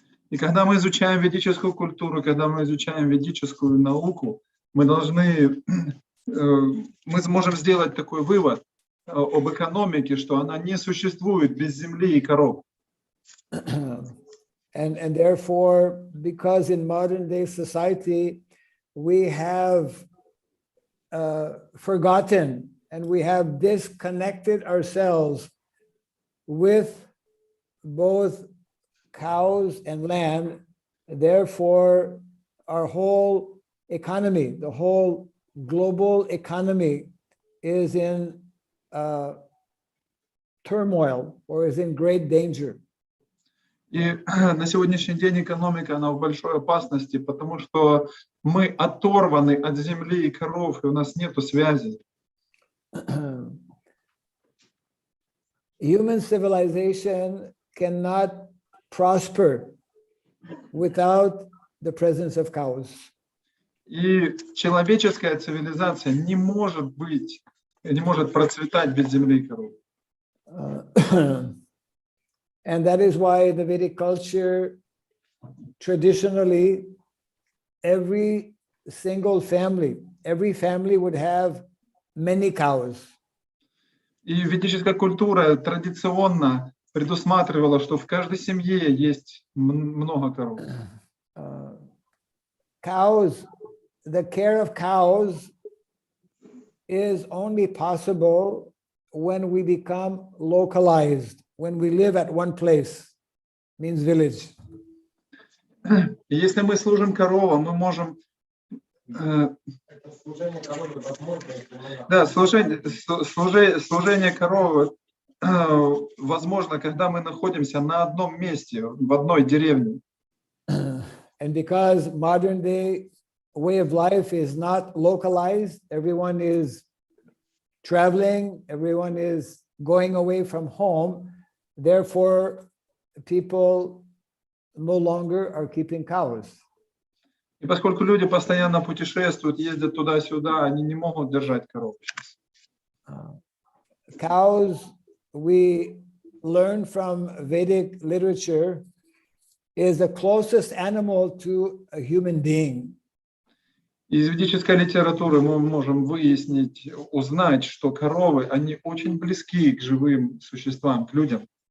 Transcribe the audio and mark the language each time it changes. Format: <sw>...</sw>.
<ru>И когда мы изучаем ведическую культуру, когда мы изучаем ведическую науку, мы должны, мы сможем сделать такой вывод об экономике, что она не существует без земли и коров.</ru> <en>And therefore, because in modern day society, we have forgotten and we have disconnected ourselves with both cows and land, therefore our whole economy, the whole global economy is in turmoil or is in great danger.</en> <ru>И на сегодняшний день экономика, она в большой опасности, потому что мы оторваны от земли и коров, и у нас нету связи.</ru> <en>Human civilization cannot prosper without the presence of cows.</en> <ru>И человеческая цивилизация не может быть, не может процветать без земли и коров.</ru> <en>And that is why in the Vedic culture, traditionally, every single family, every family would have many cows.</en> <ru>И ведическая культура традиционно предусматривала, что в каждой семье есть много коров.</ru> <en>Cows, the care of cows is only possible when we become localized, when we live at one place, means village.</en> <ru>И если мы служим коровам, мы можем... Да, служение коровы возможно, когда мы находимся на одном месте, в одной деревне.</ru> <en>And because modern day way of life is not localized, everyone is traveling, everyone is going away from home, therefore people no longer are keeping cows.</en> <ru>И поскольку люди постоянно путешествуют, ездят туда-сюда, они не могут держать коров.</ru> <en>Cows, we learn from Vedic literature, is the closest animal to a human being.</en> <ru>Из ведической литературы мы можем выяснить, узнать, что коровы, они очень близки к живым существам, к людям.</ru>